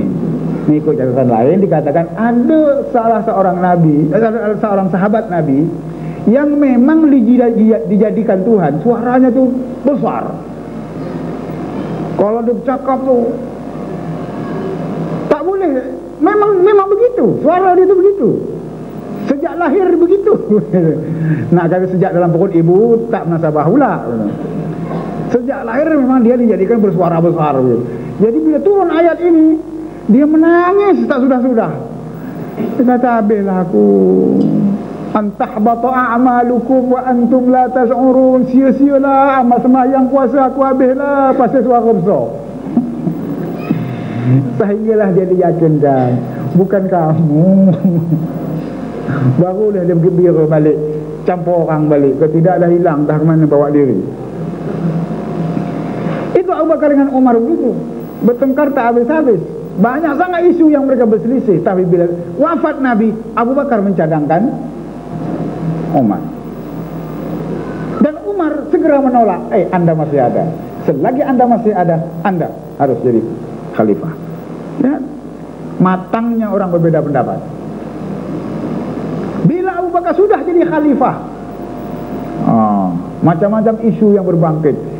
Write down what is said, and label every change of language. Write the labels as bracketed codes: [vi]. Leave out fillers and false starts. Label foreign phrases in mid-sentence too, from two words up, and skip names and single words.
[ms] Mengikut catatan lain dikatakan ada salah seorang nabi, seorang sahabat Nabi yang memang dijadikan Tuhan, suaranya tuh besar. Kalau dia bercakap tuh tak boleh, memang begitu, suara dia tuh begitu. Sejak lahir begitu. Nah, kalau sejak dalam perut ibu tak menasabah pula. Sejak lahir memang dia dijadikan bersuara besar. Jadi bila turun ayat ini, dia menangis tak sudah-sudah. Dia kata, habislah aku. [ar] أن تحبط أعمالكم وأنتم لا تشعرون. [ms] Sia-sialah amal sembahyang puasa aku, habislah pasal suara besar. Sehinggalah dia diyakinkan, bukan kamu. Barulah dia bergembira balik, campur orang balik. Kalau tidak dah hilang, dah ke mana bawa diri. Itu Abu Bakar dengan Umar begitu, bertengkar tak habis-habis. Banyak sangat isu yang mereka berselisih. Tapi bila wafat Nabi, Abu Bakar mencadangkan Umar, dan Umar segera menolak. Anda masih ada. Selagi anda masih ada, anda harus jadi khalifah. Ya, matangnya orang berbeda pendapat. Bila Abu Bakar sudah jadi khalifah, macam-macam isu yang berbangkit.